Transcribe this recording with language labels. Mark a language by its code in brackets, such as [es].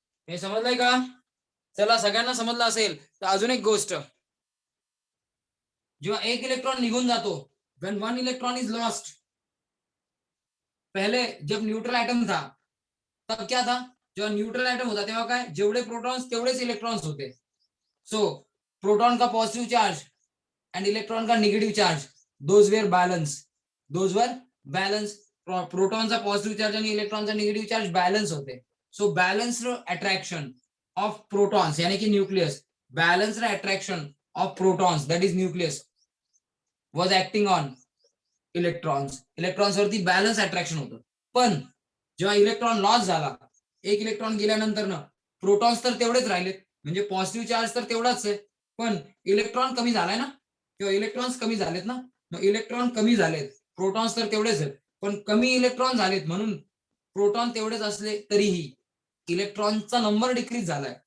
[mr] हे समजलंय का? चला, सगळ्यांना समजलं असेल तर अजून एक गोष्ट, जेव्हा एक इलेक्ट्रॉन निघून जातो, [en] when one electron is lost, [hi] पहले जब न्यूट्रल एटम था तब क्या था? [mr] जेव्हा न्यूट्रल एटम होता तेव्हा काय, जेवढे प्रोटॉन्स तेवढेच इलेक्ट्रॉन्स होते। [en] So proton का positive charge and electron का negative charge, those were balance, those were balance. [mr] प्रोटॉनचा positive charge आणि इलेक्ट्रॉनचा निगेटिव चार्ज बैलेंस होते। [en] so balanced attraction of protons, [hi] यानी कि [en] nucleus, balanced attraction of protons, that is nucleus, was acting on [mr] electrons वरती balance attraction होतं. पण जेव्हा electron loss झाला, एक इलेक्ट्रॉन गेल्यानंतर ना प्रोटॉन्स तर तेवढेच राहिलेत, म्हणजे पॉझिटिव्ह चार्ज तर तेवढाच आहे, पण इलेक्ट्रॉन कमी झालाय ना, किंवा इलेक्ट्रॉन्स कमी झालेत ना. मग इलेक्ट्रॉन कमी झालेत, प्रोटॉन्स तर तेवढेच आहेत, पण कमी इलेक्ट्रॉन झालेत, म्हणून प्रोटॉन तेवढेच असले तरीही इलेक्ट्रॉनचा नंबर डिक्रीज झालाय.